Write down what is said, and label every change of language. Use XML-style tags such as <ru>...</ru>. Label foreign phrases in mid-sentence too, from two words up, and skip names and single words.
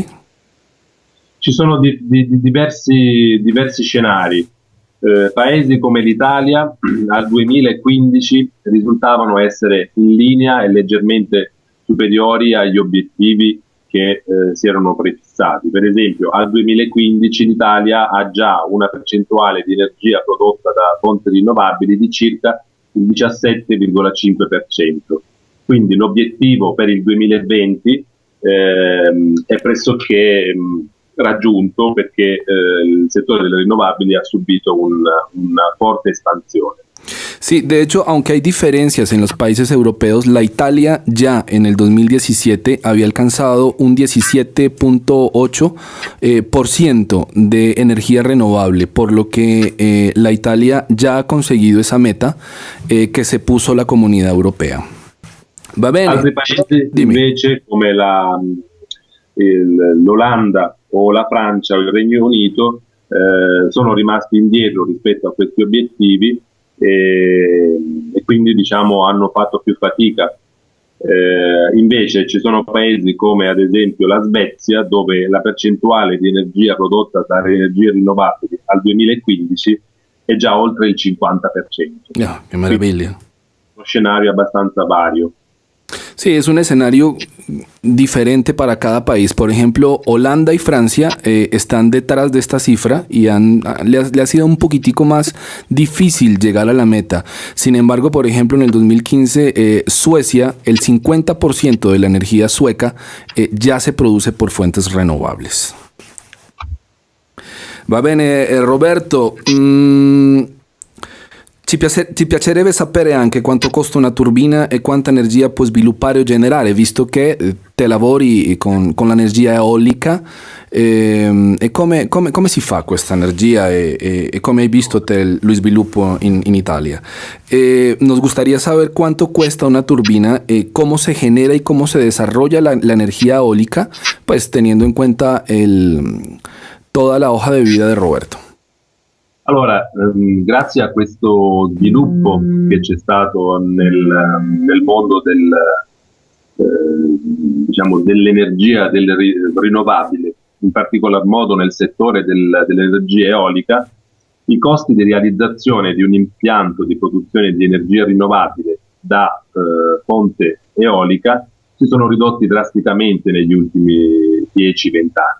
<it>Ci sono diversi scenari. Paesi come l'Italia al 2015 risultavano essere in linea e leggermente superiori agli obiettivi che si erano prefissati. Per esempio, al 2015 l'Italia ha già una percentuale di energia prodotta da fonti rinnovabili di circa il 17,5%. Quindi l'obiettivo per il 2020 è pressoché raggiunto, perché il settore delle rinnovabili ha subito una forte espansione.</it> <es>Sí, de hecho, aunque hay diferencias en los países europeos, la Italia ya en el 2017 había alcanzado un 17.8% de energía renovable, por lo que la Italia ya ha conseguido esa meta que se puso la Comunidad Europea.</es> <it>Va bene. Altri paesi invece come l'Olanda o la Francia o il Regno Unito sono rimasti indietro rispetto a questi obiettivi e quindi diciamo hanno fatto più fatica. Invece ci sono paesi come ad esempio la Svezia, dove la percentuale di energia prodotta dalle energie rinnovabili al 2015 è già oltre il 50%.</it> <es>Qué maravilla.</es> <it>Uno scenario abbastanza vario.</it> <es>Sí, es un escenario diferente para cada país. Por ejemplo, Holanda y Francia están detrás de esta cifra y le ha sido un poquitico más difícil llegar a la meta. Sin embargo, por ejemplo, en el 2015, Suecia, el 50% de la energía sueca ya se produce por fuentes renovables.</es> <it>Va bene, Roberto. Ci piacerebbe sapere anche quanto costa una turbina e quanta energia puoi sviluppare o generare, visto che te lavori con l'energia eolica, e come si fa questa energia e come hai visto te lo sviluppo in Italia.</it> <es>Nos gustaría saber cuánto cuesta una turbina, cómo se genera y cómo se desarrolla la energía eólica, pues teniendo en cuenta toda la hoja de vida de Roberto.</es> <it>Allora, grazie a questo sviluppo che c'è stato nel mondo diciamo, dell'energia rinnovabile, in particolar modo nel settore dell'energia eolica, i costi di realizzazione di un impianto di produzione di energia rinnovabile da fonte eolica si sono ridotti drasticamente negli ultimi 10-20 anni.</it>